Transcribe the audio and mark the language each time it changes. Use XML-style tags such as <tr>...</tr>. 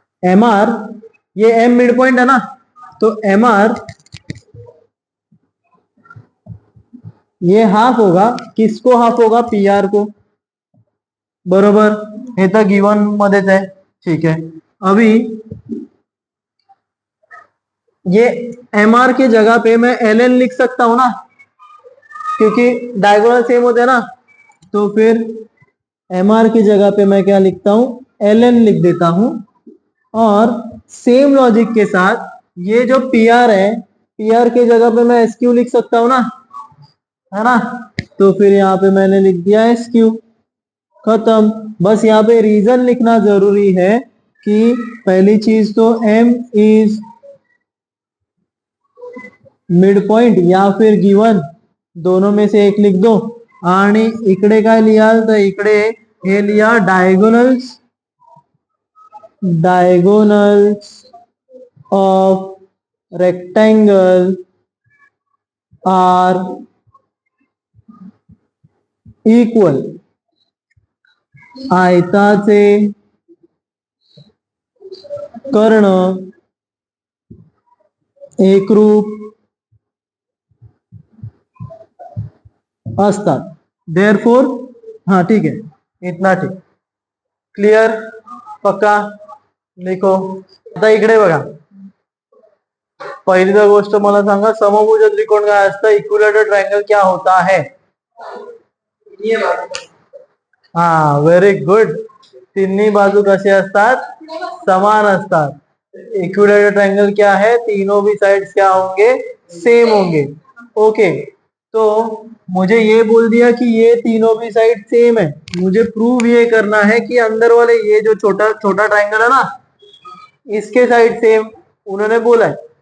<hi>M R, ये M mid point है ना, तो एम आर ये हाफ होगा, किसको हाफ होगा, पी आर को, बरोबर।</hi> <mr>हे तर गिवन मध्येच आहे, ठीक है।</mr> <hi>अभी ये एम आर की जगह पे मैं एल एन लिख सकता हूं ना, क्योंकि डायगोनल सेम होते हैं ना, तो फिर एम आर की जगह पे मैं क्या लिखता हूं, एल एन लिख देता हूं। और सेम लॉजिक के साथ ये जो पी आर है, पी आर की जगह पे मैं एस क्यू लिख सकता हूं ना, है ना, तो फिर यहाँ पे मैंने लिख दिया एस क्यू, खत्म। बस यहाँ पे रीजन लिखना जरूरी है कि पहली चीज तो एम इज मिड पॉइंट या फिर गिवन, दोनों में से एक लिख दो।</hi> <mr>आणि इकडे काय लिहाल, तर इकडे हे लिहा diagonals,</mr> <en>diagonals of rectangle are equal,</en> <mr>आयताचे कर्ण एकरूप</mr> <hi>असतात, देयरफॉर, हाँ ठीक है, इतना ठीक, क्लियर, पक्का, लिखो।</hi> <mr>आता इकडे बघा, पहिली तर गोष्ट मला सांगा, समभुज त्रिकोण काय असतं,</mr> <hi>इक्विलॅटरल ट्रायंगल क्या होता है?</hi> <mr>हाँ, व्हेरी गुड, तिन्ही बाजू कसे असतात, समान असतात।</mr> <hi>इक्विलॅटरल ट्रायंगल क्या है, तीनों भी साइड्स क्या होंगे, सेम होंगे। ओके, तो मुझे ये बोल दिया कि ये तीनों भी साइड सेम है, मुझे प्रूव ये करना है कि अंदर वाले ये जो छोटा छोटा ट्रायंगल है ना, इसके साइड सेम, उन्होंने बोला है।</hi>